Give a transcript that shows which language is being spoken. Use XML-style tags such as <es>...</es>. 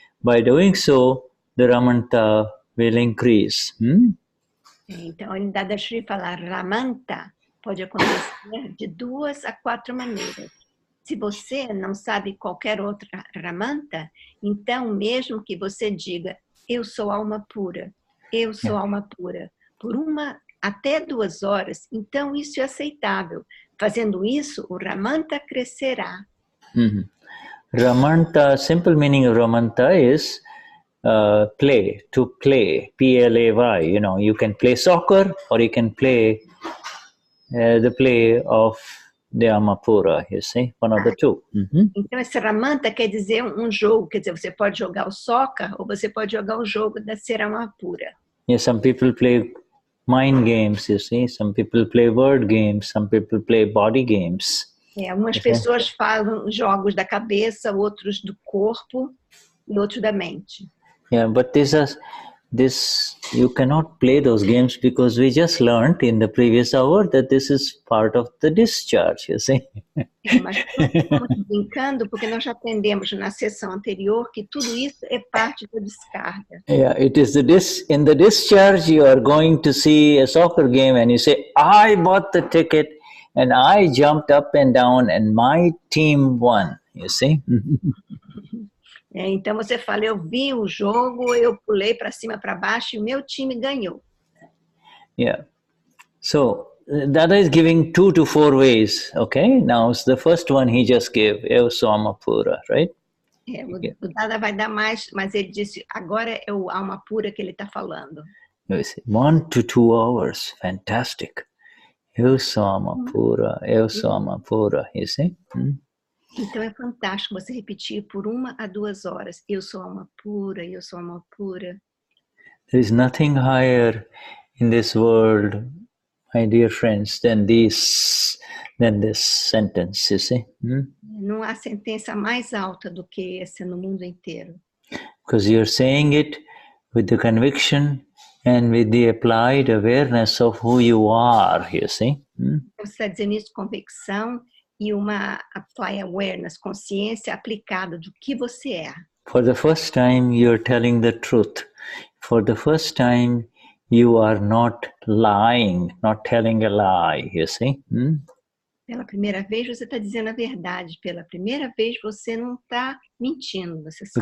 <en>By doing so, the Ramanta will increase.</en> <pt>Então, em Dadashri falar Ramanta pode acontecer de 2 a 4 maneiras. Se você não sabe qualquer outra Ramanta, então mesmo que você diga, eu sou alma pura, eu sou alma pura, por 1 até 2 horas, então isso é aceitável. Fazendo isso, o Ramanta crescerá.</pt> <en>Ramanta, simple meaning of Ramanta is play, to play, P-L-A-Y. You know, you can play soccer or you can play the play of the Alma Pura, you see, one of the two.</en> <pt>Então, esse Ramanta quer dizer um jogo, quer dizer, você pode jogar o soccer ou você pode jogar o jogo da ser Alma Pura.</pt> <en>Yeah, some people play mind games, you see, some people play word games, some people play body games.</en> <pt>Algumas pessoas falam jogos da cabeça, outros do corpo e outros da mente.</pt> <en>Yeah, but these this, you cannot play those games because we just learned in the previous hour that this is part of the discharge, you see.</en> <pt>Mas nós estamos brincando porque nós já aprendemos na sessão anterior que tudo isso é parte da descarga.</pt> <en>Yeah, it is in the discharge you are going to see a soccer game and you say, I bought the ticket and I jumped up and down and my team won, you see.</en> <pt>Então você fala, eu vi o jogo, eu pulei para cima, para baixo e o meu time ganhou.</pt> <en>Yeah. So Dada is giving 2 to 4 ways, okay? Now the first one he just gave,</en> <pt>Eu sou Alma Pura,</pt> <en>right?</en> <pt>O Dada vai dar mais, mas ele disse, agora é o Alma Pura que ele está falando.</pt> <en>1 to 2 hours, fantastic.</en> <pt>Eu sou Alma Pura, Eu sou Alma Pura,</pt> <en>you see?</en> <pt>Então é fantástico você repetir por 1 a 2 horas. Eu sou alma pura, eu sou alma pura.</pt> <en>There is nothing higher in this world, my dear friends, than this sentence, you see?</en> <pt>Não há sentença mais alta do que essa no mundo inteiro.</pt> <en>Because you're saying it with the conviction and with the applied awareness of who you are, you see?</en> <pt>Você está dizendo isso com convicção e uma</pt> <en>apply awareness,</en> <pt>consciência aplicada do que você é.</pt> <en>For the first time you're telling the truth. For the first time you are not lying, not telling a lie, you see?</en> <pt>Pela primeira vez você está dizendo a verdade. Pela primeira vez você não está mentindo, você sabe.</pt>